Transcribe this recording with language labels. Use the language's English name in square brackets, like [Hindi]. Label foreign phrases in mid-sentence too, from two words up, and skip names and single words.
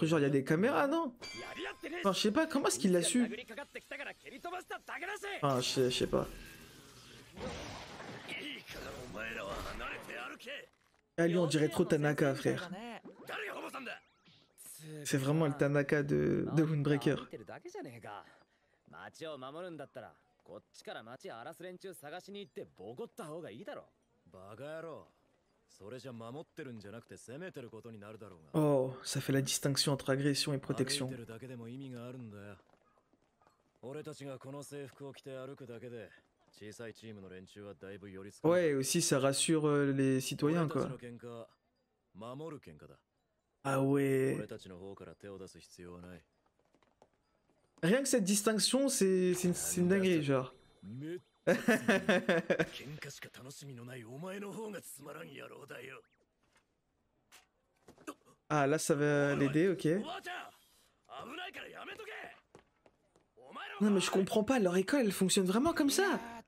[French] Genre, y a des caméras, non? Enfin, je sais pas, comment est-ce qu'il l'a su? Ah, je sais pas. Ah, lui, on dirait trop Tanaka, frère. C'est vraiment le Tanaka de Windbreaker. [Japanese] 町を守るんだったらこっちから町荒らす連中探しに行ってボコった方がいいだろ。バカ野郎。それじゃ守ってるんじゃなくて攻めてることになるだろうが。 [French] Oh, ça fait la distinction entre agression et protection. [Japanese] 歩いてるだけでも意味があるんだよ。俺たちがこの制服を着て歩くだけで小さいチームの連中はだいぶ寄りつく。 [French] Ouais, aussi ça rassure les citoyens, quoi. [Japanese] 守る喧嘩だ。 [French] Ah ouais. [Japanese] 俺たちの方から手を出す必要はない。 [French] Rien que cette distinction, c'est une dinguerie, genre. Ah, là, ça va l'aider, ok. Non, mais je comprends pas, leur école, elle fonctionne vraiment comme ça.